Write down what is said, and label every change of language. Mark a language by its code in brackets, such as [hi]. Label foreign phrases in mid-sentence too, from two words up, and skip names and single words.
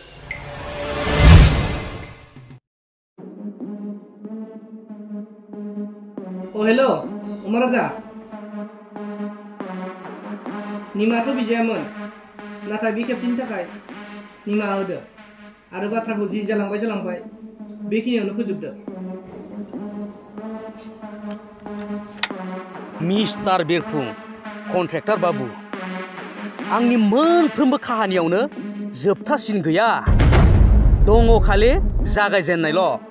[en] Oh hello, Umar Raja. [brx] Nima to bijayaman. Nathai bi खेबसेनि थाखाय निमाहा होदो आरो बाथ्राखौ जि जालांबाय बेखिनियावनो फोजोबदो। मिस्टार बिरफुं कन्ट्रेक्टर बाबु आंनि मोनफ्रोमबो खाहानियावनो जोबथासिन गैया दङ खालि जागायजेननायल'।